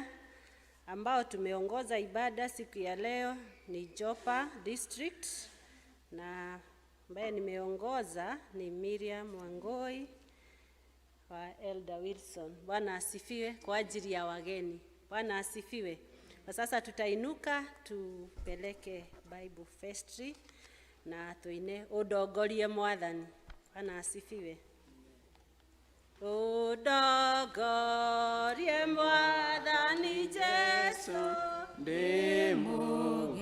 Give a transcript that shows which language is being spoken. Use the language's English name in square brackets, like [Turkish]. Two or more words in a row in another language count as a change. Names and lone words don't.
[Swahili] Ambao tumeongoza ibada siku ya leo ni Jopa District, na ambaye nimeongoza ni Miriam Wangoi wa Elder Wilson. Bwana asifiwe kwa ajili ya wageni. Bwana asifiwe. Kwa sasa tutainuka tupeleke [English] Bible Festry [Kikuyu] na tuine udogorie Mwathani. [Swahili] Bwana asifiwe. [Kikuyu] Udogorie Mwathani Yesu Demo